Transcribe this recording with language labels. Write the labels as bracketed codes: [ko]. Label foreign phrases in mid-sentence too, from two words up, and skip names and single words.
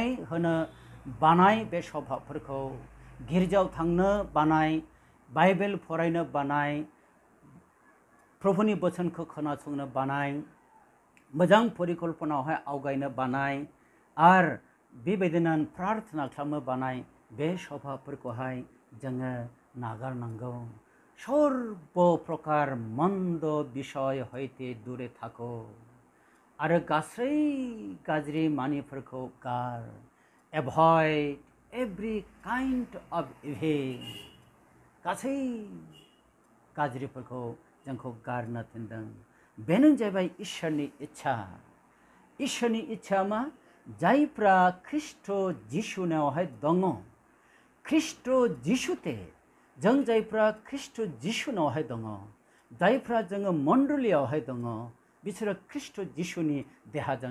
[brx] होनो बानाय बे स्वभाबफोरखौ गिर्जायाव थांनो बानाय बाइबेल फरायनो बानाय प्रभुनि बोसोनखौ खोनासंनो बानाय मोजां परिकल्पनायावहाय आवगायनो बानाय आरो बेबायदिनो प्रार्थना खालामनो बानाय बे स्वभाबफोरखौहाय जोङो नागारनांगौ [bn] সর্ব প্রকার মন্দ বিষয় হইতে দূরে থাকো [brx] आरो गासै गाज्रि मानिफोरखौ गार [en] avoid every kind of evil [brx] गासै गाज्रिफोरखौ जोंखौ गारनो थिनदों बेनो जाबाय इसोरनि इच्छा मा जायफ्रा ख्रिस्ट जिसुनावहाय दङ ख्रिस्ट जिसुते जों जायफ्रा ख्रिस्ट जिसुनावहाय दङ जायफ्रा जोङो मण्डलियावहाय दङ बिसोरो ख्रिस्ट जिसुनि देहाजों